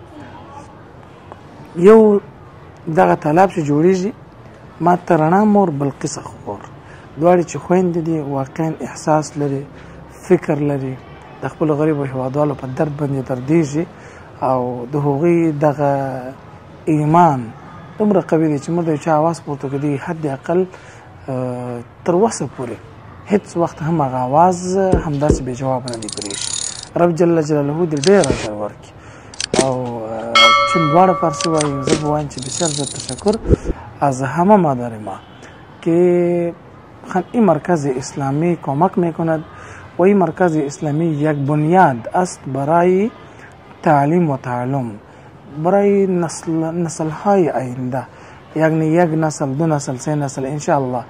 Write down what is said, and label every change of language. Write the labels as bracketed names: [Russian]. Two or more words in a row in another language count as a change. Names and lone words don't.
[Pashto] یو دغه تالاب چې جوړیږي ما ته رڼا مور بلقیس خور دواړې چې خویندې دي واقعا احساس لري، فکر لري، د خپلو غریبو هېوادوالو په درد باندې دردېږي او د هغوی دغه ایمان دومره قوي دی چې موږ د یو چا اواز پورته کړي حد اقل تر اوسه پورې هېڅ وخت هم هغه اواز همداسې بې جوابه نه دی پرېښي. رب [Arabic] جل جلاله [Pashto] دې ډېر اجر ورکړي او چون دواړه فارسی وایي زه به وایم چې [Persian] بسیار زیاد تشکر از همه مادر ما که این مرکز اسلامی کمک میکند و این مرکز اسلامی یک بنیاد است برای تعلیم و تعلم برای نسل های آینده، یعنی یک نسل، دو نسل، سه نسل انشاءالله.